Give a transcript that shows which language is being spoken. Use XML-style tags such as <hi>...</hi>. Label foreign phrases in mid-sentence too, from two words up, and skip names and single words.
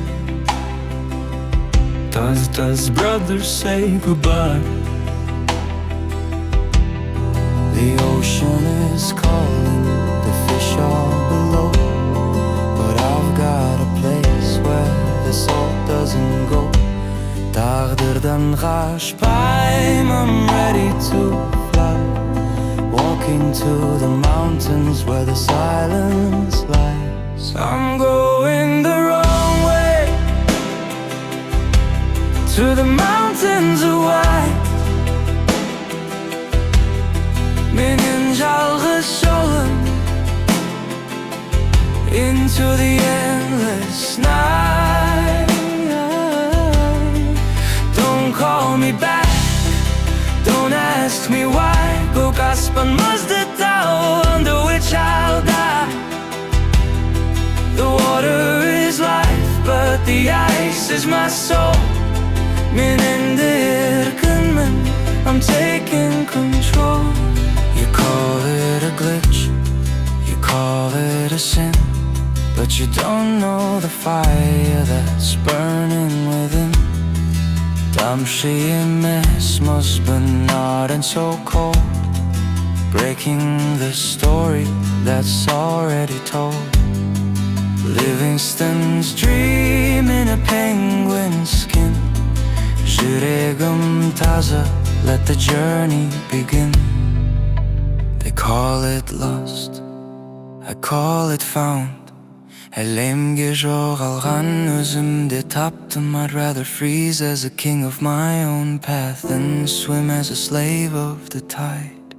<en>Does brothers say goodbye? The ocean is calling, the fish are below, but I've got a place where the salt doesn't go.</en> <kk>Тағдырдан қашпаймын,</kk> <en>I'm ready to fly, walking to the mountains where the silence lies. I'm going the wrong way, to the mountains of white.</en> <kk>Менің жалғыз жолым,</kk> <en>into the endless night. Don't call me back, don't ask me why.</en> <kk>Көк аспан мұзды тау,</kk> <en>under which I'll die. The water is life, but the ice is my soul.</en> <kk>Мен енді еркінмін,</kk> <en>I'm taking control. You call it a glitch, you call it a sin, but you don't know the fire that's burning within.</en> <kk>Тамшы емес мұз,</kk> <en>but not and so cold, breaking the story that's already told. Livingston's dream in a penguin skin.</en> <kk>Жүрегім таза,</kk> <en>let the journey begin. They call it lost, I call it found.</en> <kk>Әлемге жоғалған өзімде таптым.</kk> <en>I'd rather freeze as a king of my own path than swim as a slave of the tide.</en>